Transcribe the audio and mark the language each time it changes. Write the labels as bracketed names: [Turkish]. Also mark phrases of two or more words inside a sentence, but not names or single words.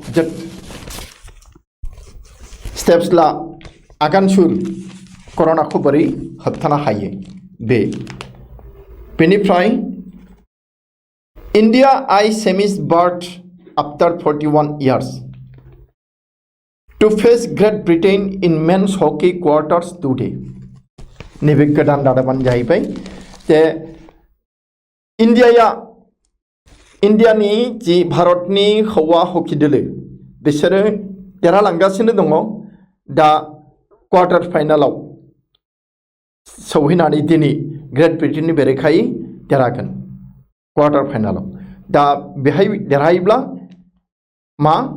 [Bodo] स्टेप्स ला आगान सुर कर'नाखौ बोरै होबथानो हायो बेनिफ्राय [English] India eyes semis birth after 41 years to face Great Britain in men's hockey quarters today. [Bodo] नैबे गोदान रादाबानो जाहैबाय जे इन्डियानि जि भारतनि हौवा हकी दोलो बिसोरो देरहालांगासिनो दङ दा [English] quarter finalao [Bodo] सौहैनानै दिनै ग्रेट ब्रिटेननि बेरेखायै देरहागोन [English] quarter finalao [Bodo] दा बेहाय देरहायोब्ला मा